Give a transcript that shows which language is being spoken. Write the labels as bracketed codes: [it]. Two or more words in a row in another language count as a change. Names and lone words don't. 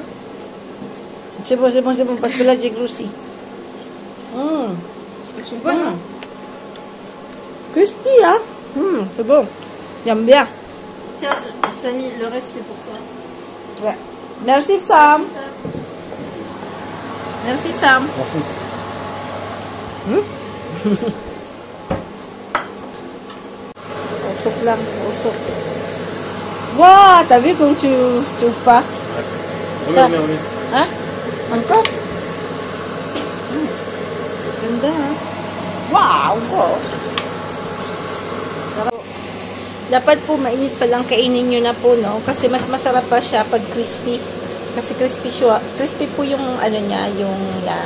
[fr] C'est bon, parce que là, j'ai grossi. Elles sont bonnes, hein? Crispy, hein? C'est bon. J'aime bien. Tiens, Samy, le reste, c'est pour toi. Ouais. Merci, Sam. C'est ça. Merci, [tl] Sam. Usok lang, usok. [fr] Wow, t'as vu comme tu ouvres pas? Reviens. Hein? Encore? [tl] Ganda, ha? [en] Wow, gosh. [tl] Dapat po mainit pa lang kainin nyo na po, no? Kasi mas masarap pa siya pag crispy. Kasi crispy po yung ano niya, yung yan.